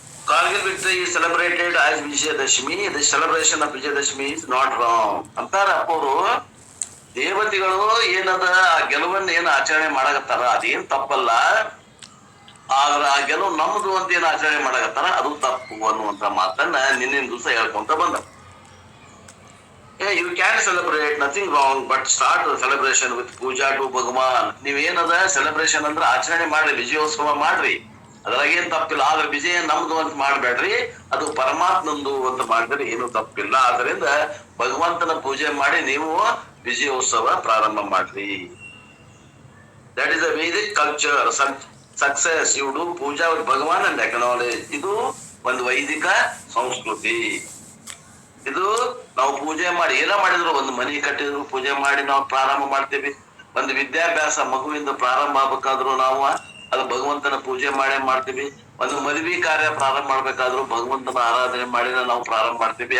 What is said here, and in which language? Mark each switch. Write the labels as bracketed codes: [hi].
[en] Kargil victory is celebrated as Vijayadashmi. The celebration of Vijayadashmi is not wrong. [kn] ಅಂತಾರ ಅವರು ದೇವತೆಗಳು ಏನದ ಆ ಗೆಲುವನ್ನ ಏನ್ ಆಚರಣೆ ಮಾಡಕತ್ತಾರ ಅದೇನ್ ತಪ್ಪಲ್ಲ. ಆದ್ರ ಆ ಗೆಲುವು ನಮ್ದು ಅಂತ ಏನ್ ಆಚರಣೆ ಮಾಡಕತ್ತಾರ ಅದು ತಪ್ಪು ಅನ್ನುವಂತ ಮಾತನ್ನ ನಿನ್ನಿನ ದಿವಸ ಹೇಳ್ಕೊಂತ ಬಂದ. [en] You can celebrate, nothing wrong, but start the celebration with puja to Bhagavan. [kn] ನೀವೇನದ celebration ಅಂದ್ರೆ ಆಚರಣೆ ಮಾಡ್ರಿ, ವಿಜಯೋತ್ಸವ ಮಾಡ್ರಿ, ಅದ್ರಾಗ ಏನ್ ತಪ್ಪಿಲ್ಲ. ಆದ್ರೆ ವಿಜಯ ನಮ್ದು ಅಂತ ಮಾಡ್ಬೇಡ್ರಿ, ಅದು ಪರಮಾತ್ಮಂದು ಅಂತ ಮಾಡಿದ್ರೆ ಏನು ತಪ್ಪಿಲ್ಲ. ಆದ್ರಿಂದ ಭಗವಂತನ ಪೂಜೆ ಮಾಡಿ ನೀವು ವಿಜಯೋತ್ಸವ ಪ್ರಾರಂಭ ಮಾಡ್ರಿ. [en] That is a Vedic culture. Success, you do puja with Bhagavan and acknowledge. [kn] ಇದು ಒಂದು ವೈದಿಕ ಸಂಸ್ಕೃತಿ. ಇದು ನಾವು ಪೂಜೆ ಮಾಡಿ ಏನೋ ಮಾಡಿದ್ರು, ಒಂದು ಮನೆ ಕಟ್ಟಿದ್ರು ಪೂಜೆ ಮಾಡಿ ನಾವು ಪ್ರಾರಂಭ ಮಾಡ್ತೀವಿ. ಒಂದು ವಿದ್ಯಾಭ್ಯಾಸ ಮಗುವಿಂದ ಪ್ರಾರಂಭ ಆಗ್ಬೇಕಾದ್ರು ನಾವು ಅದು ಭಗವಂತನ ಪೂಜೆ ಮಾಡೇ ಮಾಡ್ತೀವಿ. ಒಂದು ಮದುವೆ ಕಾರ್ಯ ಪ್ರಾರಂಭ ಮಾಡ್ಬೇಕಾದ್ರು ಭಗವಂತನ ಆರಾಧನೆ ಮಾಡಿನ ನಾವು ಪ್ರಾರಂಭ ಮಾಡ್ತೀವಿ.